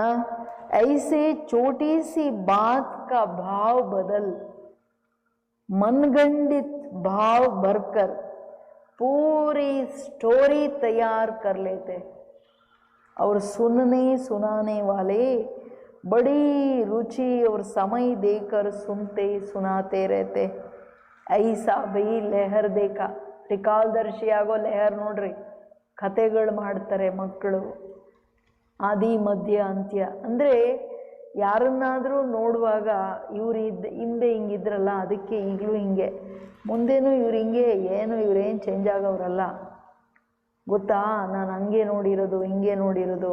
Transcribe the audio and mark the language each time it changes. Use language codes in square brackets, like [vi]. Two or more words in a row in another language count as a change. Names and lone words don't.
[hi] ऐसे छोटी सी बात का भाव बदल मनगंडित भाव भरकर पूरी स्टोरी तैयार कर लेते. और सुनने सुनाने वाले बड़ी रुचि और समय देकर सुनते सुनाते रहते. ऐसा भी लहर देख. [kn] ತ್ರಿಕಾಲದರ್ಶಿ ಆಗೋ ಲೆಹರ್ ನೋಡ್ರಿ. ಕತೆಗಳು ಮಾಡ್ತಾರೆ ಮಕ್ಕಳು, ಆದಿ ಮಧ್ಯ ಅಂತ್ಯ. ಅಂದರೆ ಯಾರನ್ನಾದರೂ ನೋಡುವಾಗ ಇವ್ರು ಹಿಂದೆ ಹಿಂಗಿದ್ರಲ್ಲ, ಅದಕ್ಕೆ ಈಗಲೂ ಹಿಂಗೆ, ಮುಂದೇನೂ ಇವ್ರು ಹಿಂಗೆ, ಇವರೇನು ಚೇಂಜ್ ಆಗೋರಲ್ಲ ಗೊತ್ತಾ, ನಾನು ಹಂಗೆ ನೋಡಿರೋದು ಹಿಂಗೆ ನೋಡಿರೋದು.